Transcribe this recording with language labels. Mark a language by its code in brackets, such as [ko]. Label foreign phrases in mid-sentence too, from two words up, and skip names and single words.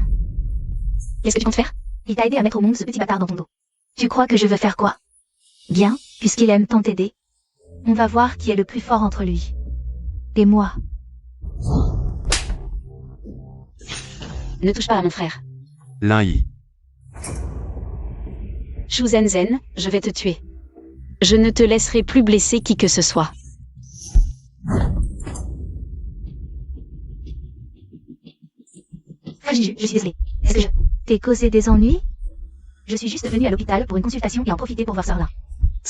[fr] Qu'est-ce que tu comptes faire? Il t'a aidé à mettre au monde ce petit bâtard dans ton dos. Tu crois que je veux faire quoi? Bien, puisqu'il aime tant t'aider. On va voir qui est le plus fort entre lui et moi. Ne touche pas à mon frère. Lin Yi. Shuzhenzen, je vais te tuer. Je ne te laisserai plus blesser qui que ce soit. Je suis désolée. Est-ce que je t'ai causé des ennuis? Je suis juste venue à l'hôpital pour une consultation et en profiter pour voir Sorlin.